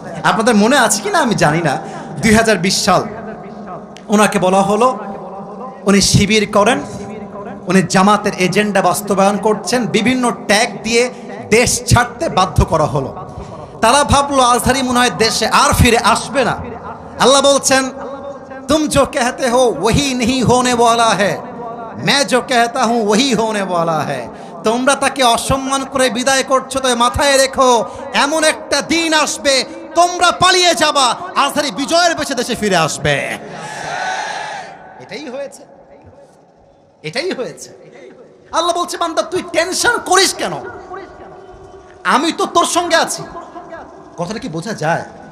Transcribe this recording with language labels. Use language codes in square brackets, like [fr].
[bn] আপনাদের মনে আছে কিনা আমি জানি না, 2020 সাল ওনাকে বলা হলো উনি শিবির করেন, উনি জামাতের এজেন্ডা বাস্তবায়ন করছেন, বিভিন্ন ট্যাগ দিয়ে দেশ ছাড়তে বাধ্য করা হলো। তারা ভাবলো আজহারি মনে হয় দেশে আর ফিরে আসবে না। আল্লাহ বলছেন [hi] तुम जो कहते हो वही नहीं होने वाला है, मैं जो कहता हूं वही होने वाला है। [bn] তোমরা তাকে অসম্মান করে বিদায় করছো, তবে মাথায় রেখো এমন একটা দিন আসবে তোমরা পালিয়ে যাবা, আজহারি বিজয়ের বেশে দেশে ফিরে আসবে। এটাই হয়েছে, এটাই হয়েছে। আল্লাহ বলছে বান্দা তুই টেনশন করিস কেন, আমি তো তোর সঙ্গে আছি। কথাটা কি বোঝা যায়?